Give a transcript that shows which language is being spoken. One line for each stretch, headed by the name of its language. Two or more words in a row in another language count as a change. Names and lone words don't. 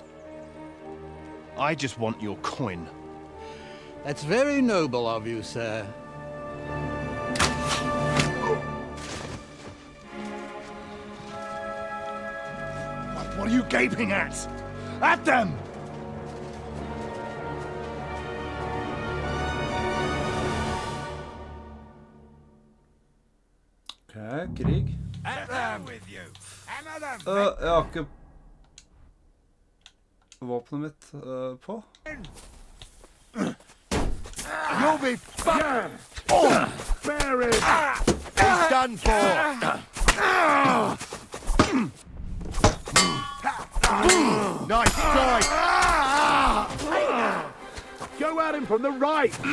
English: I just want your coin. That's very noble of you, sir. What are you gaping at? At them!
Norwegian: Ok, krig. Jeg har ikke våpenet mitt på.
English: You'll be fucked! Bury! He's done for! Nice strike! Go at him from the right!